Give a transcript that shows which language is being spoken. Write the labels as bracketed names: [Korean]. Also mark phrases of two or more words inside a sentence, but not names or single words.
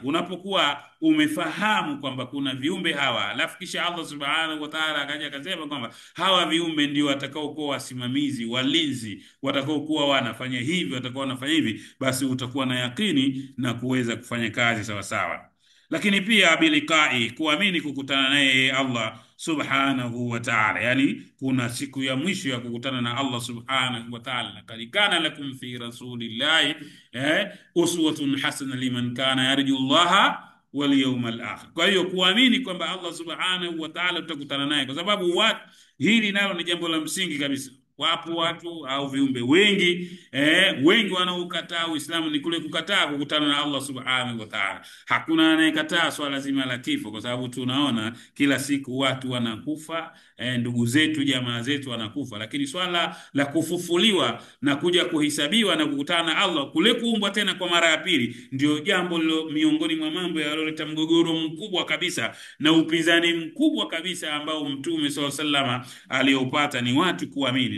[Swahili] Unapokuwa umefahamu kwamba kuna viumbe hawa, alafu kisha [Arabic] الله سبحانه وتعالى [Swahili] akaja akasema kwamba hawa viumbe ndio watakao kuwa wasimamizi, walinzi, watakao kuwa wanafanya hivi, watakao wanafanya hivi, basi utakuwa na yakini na kuweza kufanya kazi sawa sawa. Lakini pia bilikai, kuamini kukutana naye [Arabic] الله سبحانه وتعالى, [Swahili] yani kuna siku ya mwisho ya kukutana na [Arabic] الله سبحانه وتعالى. لقد كان لكم في رسول الله أسوة حسنة لمن كان يرجو الله واليوم الآخر. [Swahili] Kwa hiyo kuamini kwamba [Arabic] الله سبحانه وتعالى [Swahili] tutakutana naye, kwa sababu hili nalo ni jambo la msingi kabisa. Wapo watu au viumbe wengi wengi wanaokataa Uislamu, ni kule kukataa kukutana na [Arabic] الله سبحانه وتعالى. [Swahili] Hakuna anayekataa swala zima la kifo, kwa sababu tunaona kila siku watu wanakufa, ndugu zetu, jamaa zetu wanakufa, lakini swala la kufufuliwa na kuja kuhesabiwa na kukutana na Allah, kule kuumbwa tena kwa mara ya pili, ndio jambo miongoni mwa mambo yaliyoleta mgogoro mkubwa kabisa na upinzani mkubwa kabisa ambao Mtume [Arabic] صلى الله عليه وسلم [Swahili] aliopata ni watu kuamini.